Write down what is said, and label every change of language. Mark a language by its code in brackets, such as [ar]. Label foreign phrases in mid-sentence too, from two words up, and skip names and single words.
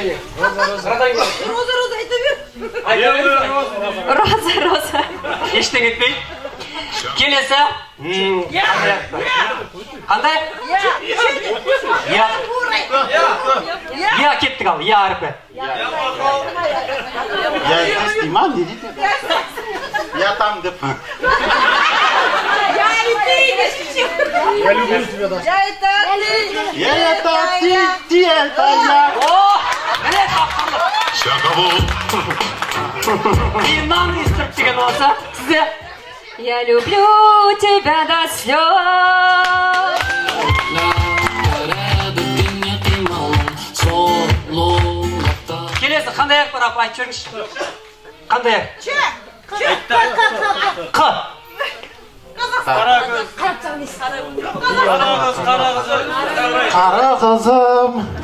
[kk] Роза айта бер. Роза. Ештен кетпей. Келесі. Қандай? Я кеттік ал, я әріпі. [ru] Я здесь [kk] ма, не дейді? [ru] Я там [kk] деп. [ru] Я и ты идешь. Я люблю тебя, да. Я это ты. Я это ты это я. [kk] О, міне тапқырлық. Қиыннан естіріп деген болса, сізде [ru] Я люблю тебя до слез. [kk] Келесі қандай аяқ бар апа айтып жіберіңізші. Қандай аяқ? Қ. Қара қызым.